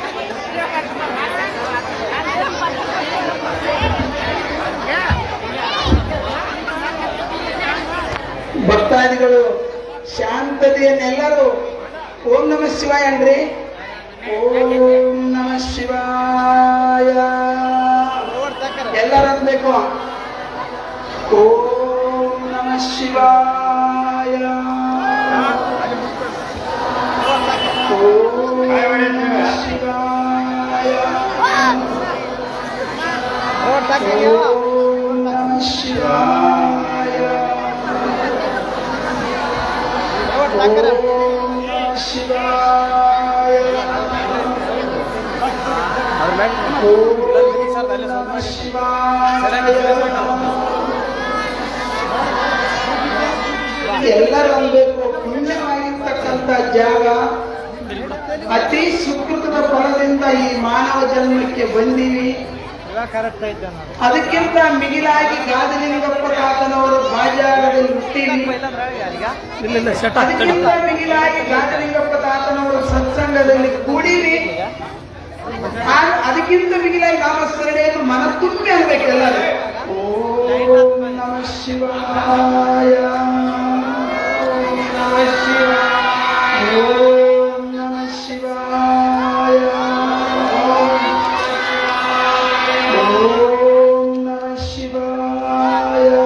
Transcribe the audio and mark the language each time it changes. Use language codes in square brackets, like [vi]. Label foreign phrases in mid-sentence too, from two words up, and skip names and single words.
[kn] ಭಕ್ತಾದಿಗಳು ಶಾಂತತೆಯನ್ನೆಲ್ಲರೂ [sa] ಓಂ ನಮ ಶಿವಾಯ [kn] ಅನ್ರಿ. [sa] ಓಂ ನಮ ಶಿವಾಯ [kn] ಎಲ್ಲರೂ ಅನ್ಬೇಕು. [sa] ಓಂ ನಮ ಶಿವಾಯ. ಓಂ ನಮ ಶಿವಾಯ. ಓಂ ನಮ ಶಿವಾಯ. ಓಂ ನಮ ಶಿವಾಯ. ಓಂ ನಮ ಶಿವಾಯ. [kn] ಎಲ್ಲರೂ ಅನ್ಬೇಕು. ಪುಣ್ಯವಾಗಿರ್ತಕ್ಕಂಥ ಜಾಗ, ಅತಿ ಸುಕೃತದ ಫಲದಿಂದ ಈ ಮಾನವ ಜನ್ಮಕ್ಕೆ ಬಂದೀವಿ. ಅದಕ್ಕಿಂತ ಮಿಗಿಲಾಗಿ ಗಾದಿಲಿಂಗಪ್ಪ ತಾತನವರು ಬಾಜಾರದಲ್ಲಿ ಹುಟ್ಟಿವಿ. ಅದಕ್ಕಿಂತ ಮಿಗಿಲಾಗಿ ಗಾದಿಲಿಂಗಪ್ಪ ತಾತನವರು ಸತ್ಸಂಗದಲ್ಲಿ ಕೂಡಿವಿ. ಅದಕ್ಕಿಂತ ಮಿಗಿಲಾಗಿ ನಾಮಸ್ಮರಣೆಯನ್ನು ಮನ ತುಂಬಿ ಅನ್ಬೇಕು ಎಲ್ಲರೂ. [sa] ಓಂ ನಮ ಶಿವಾಯ. ಓಂ ನಮ ಶಿವಾಯ. ಓಂ ನಮ ಶಿವಾಯ. ಓಂ ನಮ ಶಿವಾಯ.